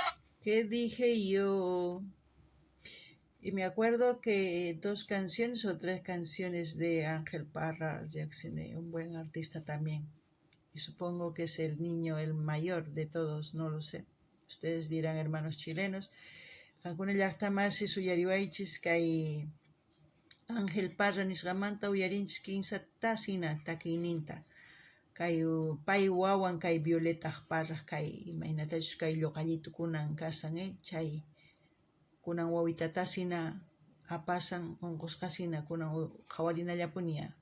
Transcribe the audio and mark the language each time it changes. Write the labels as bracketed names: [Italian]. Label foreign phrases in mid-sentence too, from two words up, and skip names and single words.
[Spanish] ¿Qué dije yo? Y me acuerdo que 2 canciones o 3 canciones de Ángel Parra Jackson, un buen artista también. Y supongo que es el niño, el mayor de todos, no lo sé. Ustedes dirán hermanos chilenos. [Quechua] Kankuna llaqtamasi suyariwaychis kay Ángel Parra nisqamanta uyarinchis kinsa tasina takiyninta. Kay pay wawan kay Violeta Parra kay imaynatachus kay lluqallito kunan kasan, chay kunan wawitatasina apasan unqusqasina kunan qhawarinallapuña.